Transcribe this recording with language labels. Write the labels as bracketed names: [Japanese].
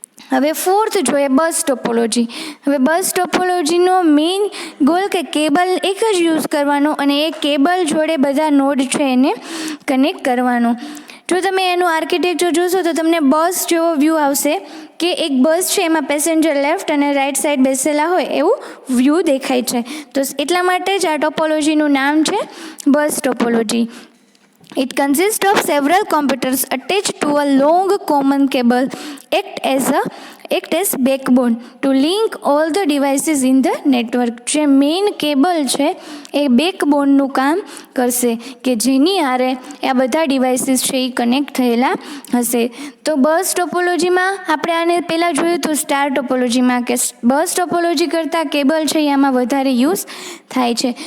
[Gujarati] હવે ફોર્થ જોઈએ બસ ટોપોલોજી. હવે બસ ટોપોલોજીનો મેઇન ગોલ કે કેબલ એક જ યુઝ કરવાનો અને એ કેબલ જોડે બધા નોડ છે એને કનેક્ટ કરવાનો. જો તમે એનું આર્કિટેક્ચર જોશો તો તમને બસ જેવો વ્યૂ આવશે કે એક બસ છે એમાં પેસેન્જર લેફ્ટ અને રાઈટ સાઈડ બેસેલા હોય એવું વ્યૂ દેખાય છે. તો એટલા માટે જ આ ટોપોલોજીનું નામ છે બસ topology. [English] It consists of several computers attached to a long common cable act as backbone to link all the devices in the network. [Gujarati] જે મેઇન કેબલ છે એ બેકબોનનું કામ કરશે કે જેની આરે આ બધા ડિવાઇસીસ છે એ કનેક્ટ થયેલા હશે. તો બસ ટોપોલોજીમાં આપણે આને પહેલાં જોયું હતું સ્ટાર ટોપોલોજીમાં કે બસ ટોપોલોજી કરતાં કેબલ છે એ આમાં વધારે યુઝ થાય છે.